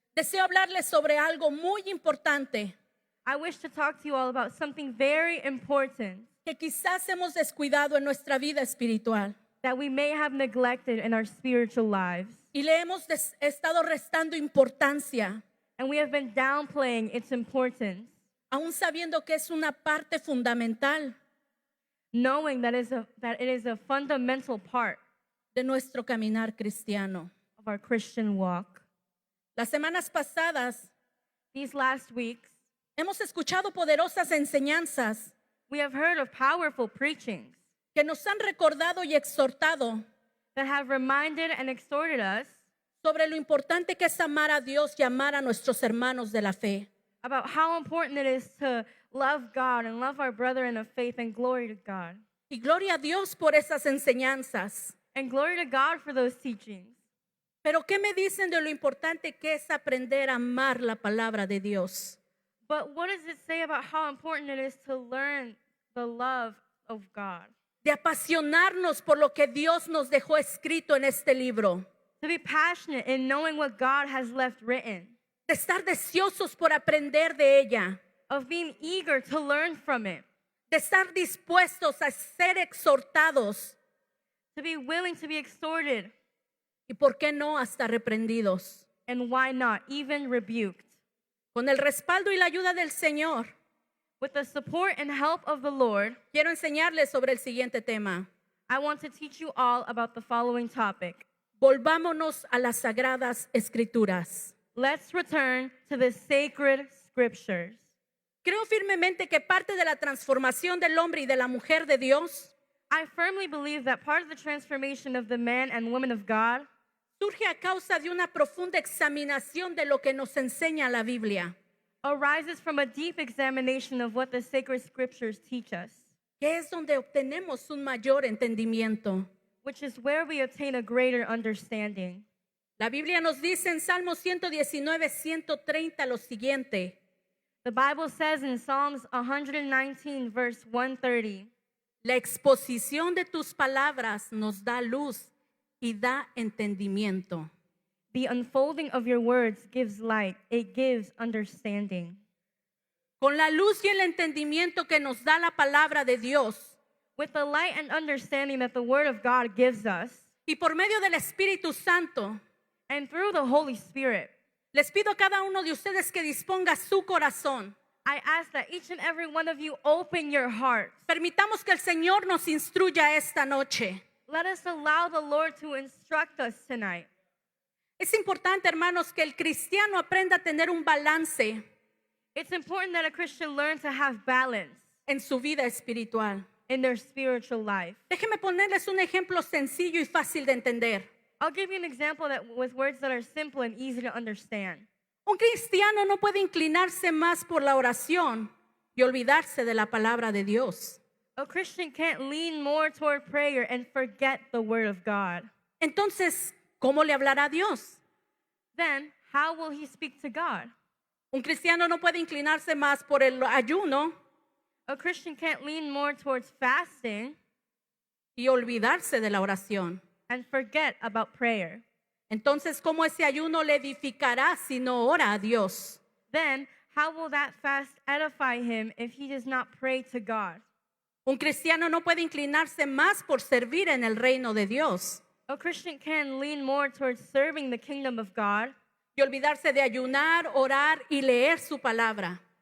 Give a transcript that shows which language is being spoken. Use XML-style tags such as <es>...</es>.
<es>deseo hablarles sobre algo muy importante</es> <en>I wish to talk to you all about something very important</en> <es>que quizás hemos descuidado en nuestra vida espiritual</es> <en>that we may have neglected in our spiritual lives.</en> <es>y le hemos estado restando importancia,</es> <en>And we have been downplaying its importance,</en> <es>aún sabiendo que es una parte fundamental</es> <en>knowing that it is a fundamental part</en> <es>de nuestro caminar cristiano.</es> <en>of our Christian walk.</en> <es>Las semanas pasadas</es> <en>These last weeks,</en> <es>hemos escuchado poderosas enseñanzas</es> <en>we have heard of powerful preachings</en> <es>que nos han recordado y exhortado</es> <en>that have reminded and exhorted us</en> <es>sobre lo importante que es amar a Dios y amar a nuestros hermanos de la fe.</es> <en>about how important it is to love God and love our brethren of faith, and glory to God.</en> <es>Y gloria a Dios por esas enseñanzas.</es> <en>And glory to God for those teachings.</en> <es>Pero ¿qué me dicen de lo importante que es aprender a amar la palabra de Dios?</es> <en>But what does it say about how important it is to learn the love of God?</en> <es>De apasionarnos por lo que Dios nos dejó escrito en este libro.</es> <en>To be passionate in knowing what God has left written.</en> <es>De estar deseosos por aprender de ella.</es> <en>Of being eager to learn from it.</en> <es>De estar dispuestos a ser exhortados.</es> <en>To be willing to be exhorted.</en> <es>Y por qué no hasta reprendidos.</es> <en>And why not, even rebuked.</en> <es>Con el respaldo y la ayuda del Señor,</es> <en>With the support and help of the Lord,</en> <es>quiero enseñarles sobre el siguiente tema.</es> <en>I want to teach you all about the following topic.</en> <es>Volvámonos a las sagradas escrituras.</es> <en>Let's return to the sacred scriptures.</en> <es>Creo firmemente que parte de la transformación del hombre y de la mujer de Dios</es> <en>I firmly believe that part of the transformation of the man and woman of God</en> <es>surge a causa de una profunda examinación de lo que nos enseña la Biblia,</es> <en>arises from a deep examination of what the sacred scriptures teach us,</en> <es>que es donde obtenemos un mayor entendimiento.</es> <en>which is where we obtain a greater understanding.</en> <es>La Biblia nos dice en Salmo 119, 130 lo siguiente:</es> <en>The Bible says in Psalms 119, verse 130,</en> <es>la exposición de tus palabras nos da luz y da entendimiento.</es> <en>the unfolding of your words gives light, it gives understanding.</en> <es>Con la luz y el entendimiento que nos da la palabra de Dios</es> <en>With the light and understanding that the Word of God gives us,</en> <es>y por medio del Espíritu Santo,</es> <en>and through the Holy Spirit,</en> <es>les pido a cada uno de ustedes que disponga su corazón.</es> <en>I ask that each and every one of you open your hearts.</en> <es>Permitamos que el Señor nos instruya esta noche.</es> <en>Let us allow the Lord to instruct us tonight.</en> <es>Es importante, hermanos, que el cristiano aprenda a tener un balance</es> <en>It's important that a Christian learn to have balance</en> <es>en su vida espiritual.</es> <en>in their spiritual life.</en> <es>Déjenme ponerles un ejemplo sencillo y fácil de entender.</es> <en>I'll give you an example with words that are simple and easy to understand.</en> <es>Un cristiano no puede inclinarse más por la oración y olvidarse de la palabra de Dios.</es> <en>A Christian can't lean more toward prayer and forget the Word of God.</en> <es>Entonces, ¿cómo le hablará a Dios?</es> <en>Then, how will he speak to God?</en> <es>Un cristiano no puede inclinarse más por el ayuno</es> <en>A Christian can't lean more towards fasting</en> <es>y olvidarse de la oración.</es> <en>and forget about prayer.</en> <es>Entonces, ¿cómo ese ayuno le edificará si no ora a Dios?</es> <en>Then, how will that fast edify him if he does not pray to God?</en> <es>Un cristiano no puede inclinarse más por servir en el reino de Dios</es> <en>A Christian can lean more towards serving the kingdom of God</en> <es>y olvidarse de ayunar, orar y leer su palabra.</es>